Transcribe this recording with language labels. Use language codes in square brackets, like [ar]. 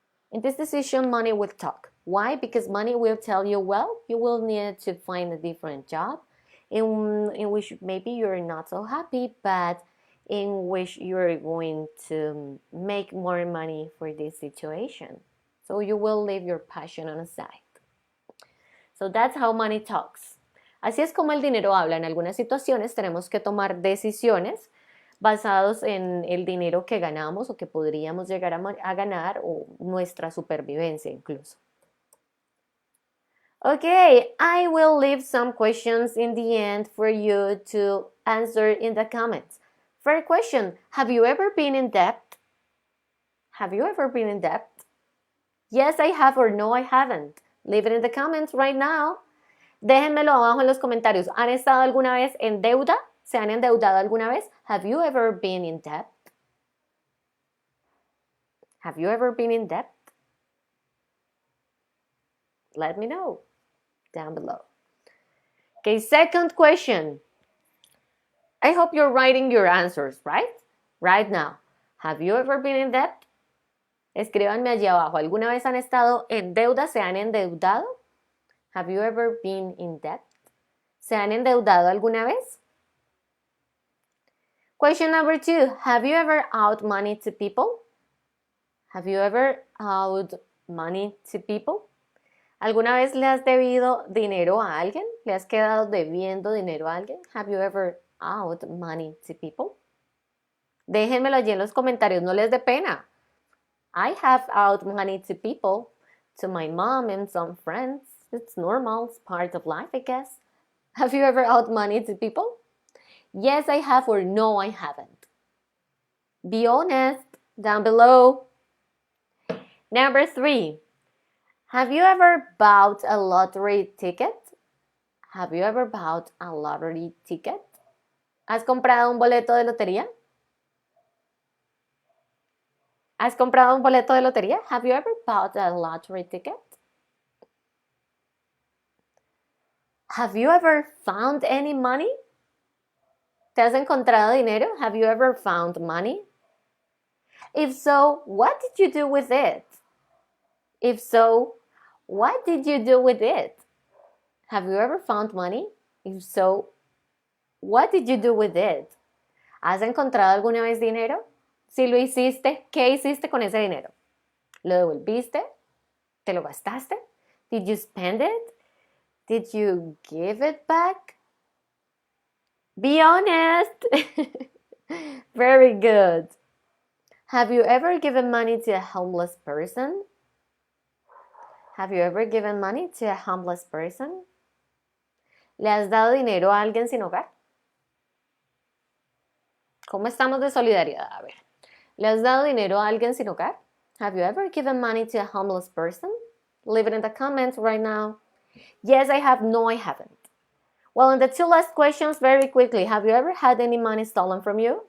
[en] In this decision, money will talk. Why? Because money will tell you, well, you will need to find a different job in which maybe you're not so happy, but in which you're going to make more money for this situation. So you will leave your passion on the side. So that's how money talks. [es] Así es como el dinero habla. En algunas situaciones tenemos que tomar decisiones basados en el dinero que ganamos o que podríamos llegar a ganar o nuestra supervivencia incluso. [en] Okay, I will leave some questions in the end for you to answer in the comments. First question, have you ever been in debt? Have you ever been in debt? Yes, I have, or no, I haven't. Leave it in the comments right now. [es] Déjenmelo abajo en los comentarios. ¿Han estado alguna vez en deuda? ¿Se han endeudado alguna vez? [en] Have you ever been in debt? Have you ever been in debt? Let me know down below. Okay, second question. I hope you're writing your answers, right? Right now. Have you ever been in debt? [es] Escríbanme allí abajo. ¿Alguna vez han estado en deuda? ¿Se han endeudado? [en] Have you ever been in debt? [es] ¿Se han endeudado alguna vez? [en] Question number 2. Have you ever owed money to people? Have you ever owed money to people? [es] ¿Alguna vez le has debido dinero a alguien? ¿Le has quedado debiendo dinero a alguien? [en] Have you ever owed money to people? [es] Déjenmelo allí en los comentarios, no les dé pena. [en] I have owed money to people, to my mom and some friends. It's normal, it's part of life, I guess. Have you ever owed money to people? Yes, I have, or no, I haven't. Be honest down below. Number 3. Have you ever bought a lottery ticket? Have you ever bought a lottery ticket? [es] ¿Has comprado un boleto de lotería? ¿Has comprado un boleto de lotería? [en] Have you ever bought a lottery ticket? Have you ever found any money? [es] ¿Te has encontrado dinero? [en] Have you ever found money? If so, what did you do with it? If so, what did you do with it? Have you ever found money? If so, what did you do with it? [es] ¿Has encontrado alguna vez dinero? Si lo hiciste, ¿qué hiciste con ese dinero? ¿Lo devolviste? ¿Te lo gastaste? [en] Did you spend it? Did you give it back? Be honest. Very good. Have you ever given money to a homeless person? Have you ever given money to a homeless person? [es] ¿Le has dado dinero a alguien sin hogar? ¿Cómo estamos de solidaridad? A ver. ¿Le has dado dinero a alguien sin hogar? [en] Have you ever given money to a homeless person? Leave it in the comments right now. Yes, I have. No, I haven't. Well, in the 2 last questions, very quickly. Have you ever had any money stolen from you?